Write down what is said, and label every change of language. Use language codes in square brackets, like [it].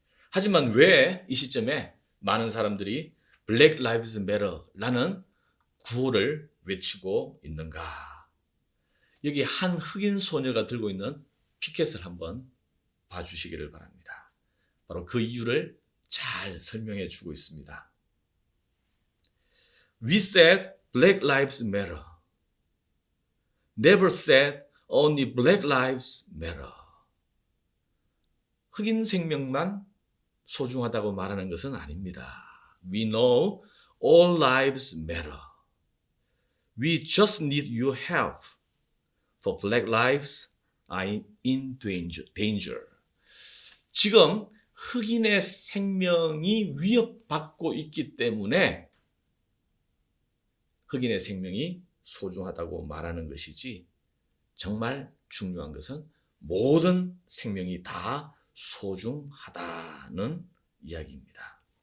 [ko] 하지만 왜 이 시점에 많은 사람들이 Black Lives Matter라는 구호를 외치고 있는가? 여기 한 흑인 소녀가 들고 있는 피켓을 한번 봐주시기를 바랍니다. 바로 그 이유를 잘 설명해 주고 있습니다. [en] We said Black Lives Matter. Never said only Black Lives Matter. [ko] 흑인 생명만 소중하다고 말하는 것은 아닙니다. [en] We know all lives matter. We just need your help, for black lives are in danger. [ko] 지금 흑인의 생명이 위협받고 있기 때문에 흑인의 생명이 소중하다고 말하는 것이지, 정말 중요한 것은 모든 생명이 다 소중하다는 이야기입니다.